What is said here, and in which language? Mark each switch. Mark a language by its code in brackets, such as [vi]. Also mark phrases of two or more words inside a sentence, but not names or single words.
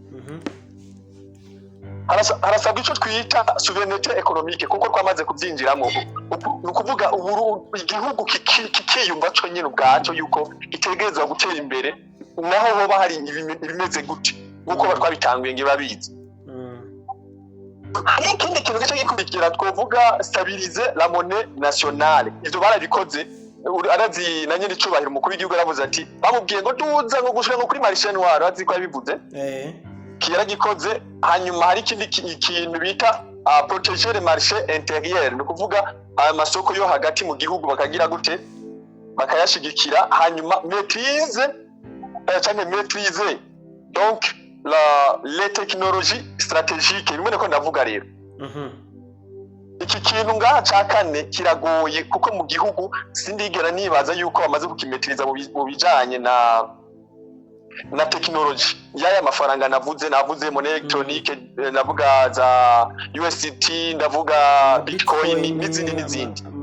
[rn] harasabwa icyo twita [fr] souveraineté économique [rn] kuko twamaze kubyinjiramo ni ukuvuga igihugu kikiyumva cyo nyine ubwaco yuko itegerezwa gutera imbere naho hoba hari ibimeze gute nkuko batwabitanguye nge babizi hari ikindi kintu gice gikurikira twovuga [fr] stabiliser la monnaie nationale [rn] ivyo barabikoze arazi na nyine icubahiro umukuru w'igihugu aravuze ati bamubwiye ngo duza ngo gushika ngo kuri [fr] marché noir [rn] arazi ko yabivuze kiragikoze hanyuma hari ikindi ikintu bita [fr] protéger le marché intérieur [rn] ni kuvuga amasoko yo hagati mu gihugu bakagira gute bakayashigikira hanyuma maîtriser [fr] donc les technologies stratégiques [rn] bimwe ko ndavuga rero iki kintu ngaha cakane kiragoye kuko mu gihugu sindigera nibaza yuko bamaze kukimetriza mu bijanye na technology yaya mafaranga navuze [fr] monnaie électronique [rn] navuga za USDT ndavuga Bitcoin n'izindi